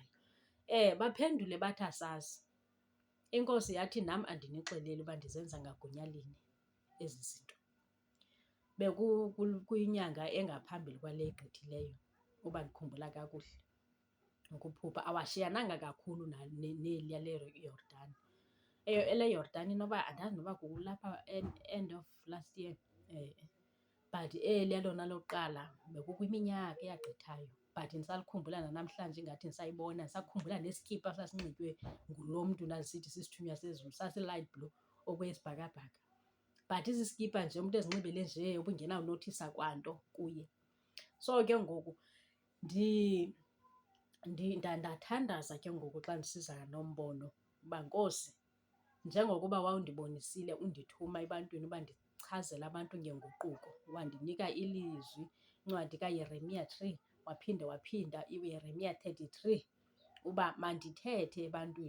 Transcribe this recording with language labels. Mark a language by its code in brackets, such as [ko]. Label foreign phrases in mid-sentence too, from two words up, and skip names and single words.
[xh] Baphendule bathi asazi. Inkosi yathi nam andinixeleli uba ndizenza ngagunya linye ezi zinto. Bekwinyanga engaphambili kwale igqithileyo, uba ndikhumbula kakuhle ukuphupha. Awashiyananga kakhulu neliya leYordani. EleYordani inoba andazi noba kulapha [en] end of last year, [xh] but eliya lona lokuqala bekukwiminyaka eyagqithayo. But ndisalikhumbula nanamhlanje ingathi ndisayibona, ndisakhumbula neskipa sasinxitywe ngulo mntu ndandisithi sisithunywa sezulu, sasi-light blue okwesibhakabhaka. But isiskipa nje umntu ezinxibele nje ubungenawunothisa kwanto kuye. So ke ngoku ndathandaza ke ngoku xa ndisiza nombono uba Nkosi, njengokuba wawundibonisile undithuma ebantwini uba ndichazele abantu ngenguquko, wandinika ilizwi, incwadi kaYeremiya 3, waphinda iYeremiya 33 uba mandithethe ebantwini.